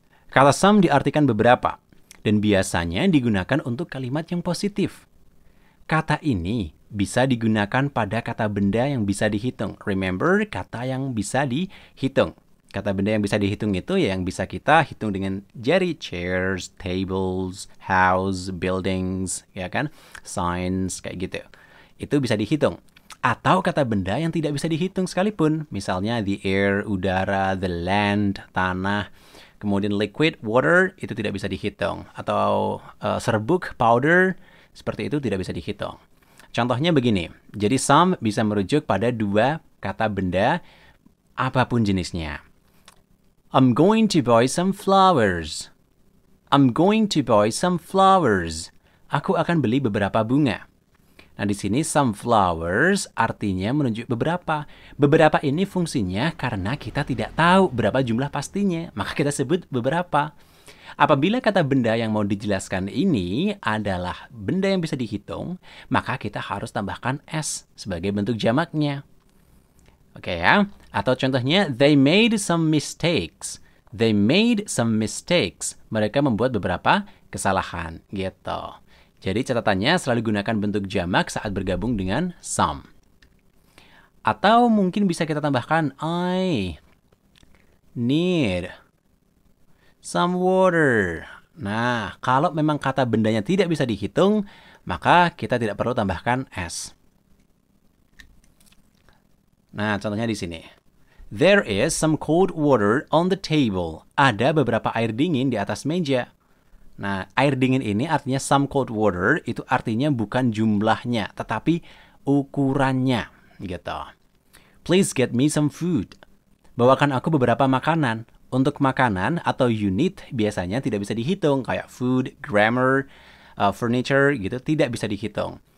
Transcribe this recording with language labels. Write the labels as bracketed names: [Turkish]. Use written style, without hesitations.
[Indonesian] Kata some diartikan beberapa dan biasanya digunakan untuk kalimat yang positif. Kata ini bisa digunakan pada kata benda yang bisa dihitung. Remember, kata yang bisa dihitung. Kata benda yang bisa dihitung itu ya yang bisa kita hitung dengan jari. [English] Chairs, tables, house, buildings, [Indonesian] ya kan? Signs, kayak gitu. Itu bisa dihitung. Atau kata benda yang tidak bisa dihitung sekalipun. Misalnya the air, udara, the land, tanah. Kemudian liquid, water, itu tidak bisa dihitung. Atau serbuk, powder, seperti itu tidak bisa dihitung. Contohnya begini. Jadi some bisa merujuk pada dua kata benda apapun jenisnya. [English] I'm going to buy some flowers. I'm going to buy some flowers. [Indonesian] Aku akan beli beberapa bunga. Nah, di sini [English] some flowers [Indonesian] artinya menunjuk beberapa. Beberapa ini fungsinya karena kita tidak tahu berapa jumlah pastinya. Maka kita sebut beberapa. Apabila kata benda yang mau dijelaskan ini adalah benda yang bisa dihitung, maka kita harus tambahkan S sebagai bentuk jamaknya. Oke ya. Atau contohnya, [English] they made some mistakes. They made some mistakes. [Indonesian] Mereka membuat beberapa kesalahan. Gitu. Jadi catatannya selalu gunakan bentuk jamak saat bergabung dengan some. Atau mungkin bisa kita tambahkan, [English] I need some water. [Indonesian] Nah, kalau memang kata bendanya tidak bisa dihitung, maka kita tidak perlu tambahkan S. Nah, contohnya di sini. [English] There is some cold water on the table. [Indonesian] Ada beberapa air dingin di atas meja. Nah, air dingin ini artinya [English] some cold water, [Indonesian] itu artinya bukan jumlahnya, tetapi ukurannya, gitu. [English] Please get me some food. [Indonesian] Bawakan aku beberapa makanan. Untuk makanan atau unit biasanya tidak bisa dihitung, kayak food, grammar, furniture, gitu, tidak bisa dihitung.